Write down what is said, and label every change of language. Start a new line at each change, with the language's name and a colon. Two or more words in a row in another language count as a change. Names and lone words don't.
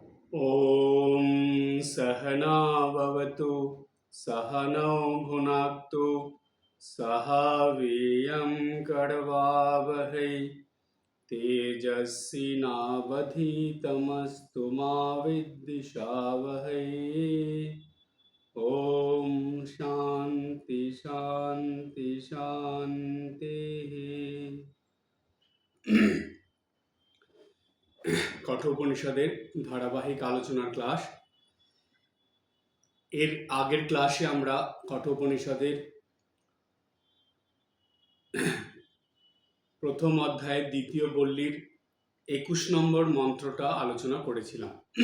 Sanskrit: ॐ सहना भवतु सहनौ भुनक्तु सह वीर्यं करवावहै तेजस्विनावधीतमस्तु मा विद्विषावहै। ॐ शान्ति शान्ति शान्तिः।
Bangla: কঠোপনিষদের ধারাবাহিক আলোচনার ক্লাস। এর আগের ক্লাসে আমরা কঠোপনিষদের প্রথম অধ্যায়ের দ্বিতীয় বল্লীর 21 নম্বর মন্ত্রটা আলোচনা করেছিলাম।